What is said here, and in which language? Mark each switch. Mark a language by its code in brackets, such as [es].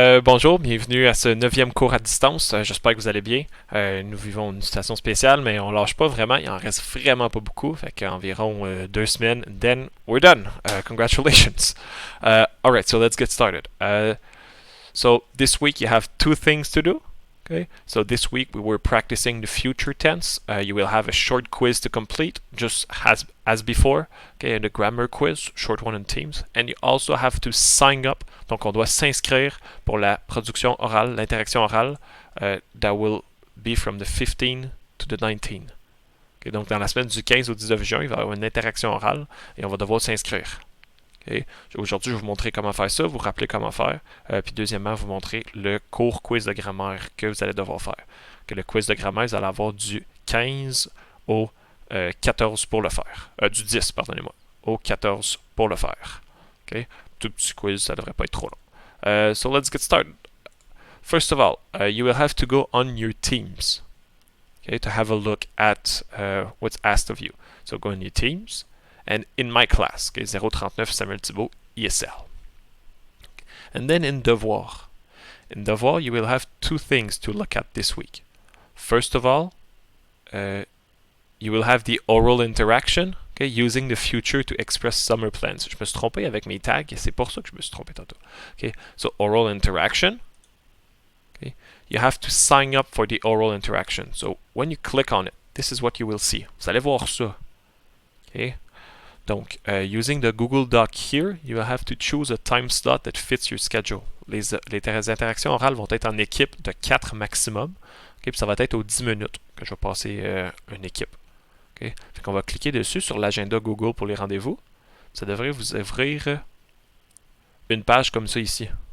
[fr] Bonjour, bienvenue à ce 9e cours à distance. J'espère que vous allez bien. Nous vivons une situation spéciale, mais on lâche pas vraiment. Il en reste vraiment pas beaucoup. Fait qu'environ 2 semaines, [en] then we're done. Congratulations. Alright, so let's get started. So this week you have two things to do. Okay, so this week we were practicing the future tense. You will have a short quiz to complete, just as before. Okay, and a grammar quiz, short one in Teams. And you also have to sign up. [fr] Donc on doit s'inscrire pour la production orale, l'interaction orale. [en] That will be from the 15 to the 19. [fr] Okay, donc dans la semaine du 15 au 19 juin, il va y avoir une interaction orale et on va devoir s'inscrire. Okay. Aujourd'hui, je vais vous montrer comment faire ça, vous rappeler comment faire, puis deuxièmement, vous montrer le court quiz de grammaire que vous allez devoir faire. Okay, le quiz de grammaire, vous allez avoir du 15 au 14 pour le faire. Du 10, pardonnez-moi, au 14 pour le faire. Okay. Tout petit quiz, ça devrait pas être trop long. [en] So let's get started. First of all, you will have to go on your Teams, okay, to have a look at what's asked of you. So go on your Teams. And in my class, okay, 039 Samuel Thibault, ESL. And then in Devoir. In Devoir, you will have two things to look at this week. First of all, you will have the oral interaction, okay, using the future to express summer plans. [fr] Je me suis trompé avec mes tags, et c'est pour ça que je me suis trompé tantôt. [en] Okay, so oral interaction. Okay, you have to sign up for the oral interaction. So when you click on it, this is what you will see. [fr] Vous allez voir ça. [en] Okay. Donc, using the Google Doc here, you will have to choose a time slot that fits your schedule. [fr] Les interactions orales vont être en équipe de 4 maximum. Okay, puis ça va être aux 10 minutes que je vais passer une équipe. Okay. Fait qu'on va cliquer dessus sur l'agenda Google pour les rendez-vous. Ça devrait vous ouvrir une page comme ça ici.